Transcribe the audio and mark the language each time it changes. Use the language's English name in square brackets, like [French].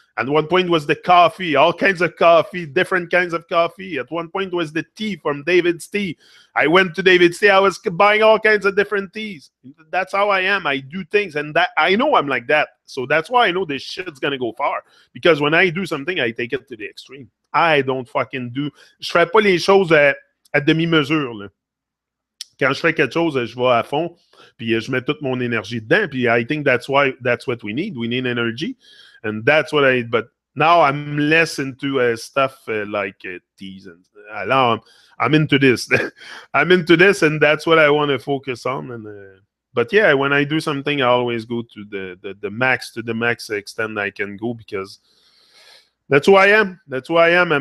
[English] At one point was the coffee, all kinds of coffee, different kinds of coffee. At one point was the tea from David's Tea. I went to David's Tea. I was buying all kinds of different teas. That's how I am. I do things, and that I know I'm like that. So that's why I know this shit's gonna go far. Because when I do something, I take it to the extreme. I don't fucking do. [French] Je fais pas les choses à demi-mesure, là. Quand je fais quelque chose, je vais à fond, puis je mets toute mon énergie dedans. [English] Puis I think that's what we need. We need energy. And that's what but now I'm less into stuff like teas. And now I'm into this. I'm into this, and that's what I want to focus on. And but yeah, when I do something, I always go to the max, to the max extent I can go, because that's who I am. That's who I am.